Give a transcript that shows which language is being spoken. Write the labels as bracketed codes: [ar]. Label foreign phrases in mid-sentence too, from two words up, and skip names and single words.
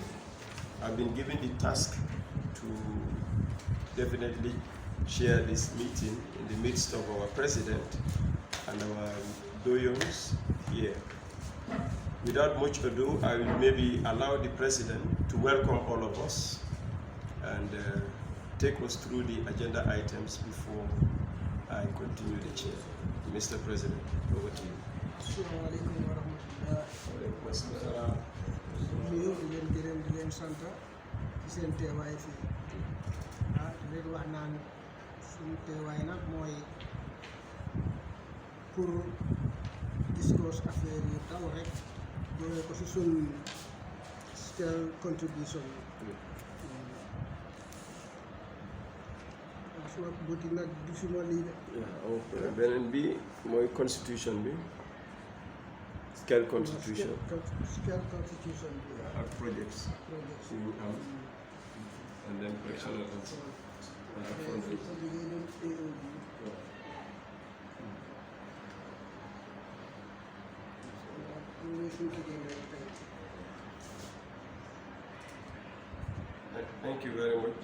[en] I've been given the task to definitely share this meeting in the midst of our president and our doyons here. Without much ado, I will maybe allow the president to welcome all of us and take us through the agenda items before I continue the chair. Mr. President, over to you. [ar] السلام عليكم ورحمة الله. وعليكم السلام. [wo] Nuyu di leen gërëm di leen sant ci seen teewaay fii di leen wax naan suñu teewaay nag mooy pour discuss affaire yu taw rek doole ko ci suñ Skel contribution suma bëti nag du suma lii de beneen bi mooy constitution bi, Skel constitution Skel constitution bi ak projects project yu am, [en] and then correctional council ak fundraising. Thank you very much.